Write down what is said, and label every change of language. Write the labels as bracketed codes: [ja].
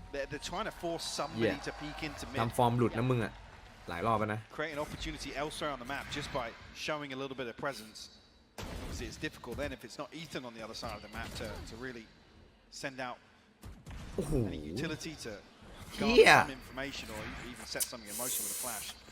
[en] They're trying to force somebody to peek into mid. [th] ทำฟอร์มหลุดนะมึงอ่ะหลายรอบแล้วนะ [en] Create an opportunity elsewhere on the map just by showing a little bit of presence. Obviously, it's difficult then if it's not Ethan on the other side of the map to really send out any utility to gather some information or even set something in motion with a flash.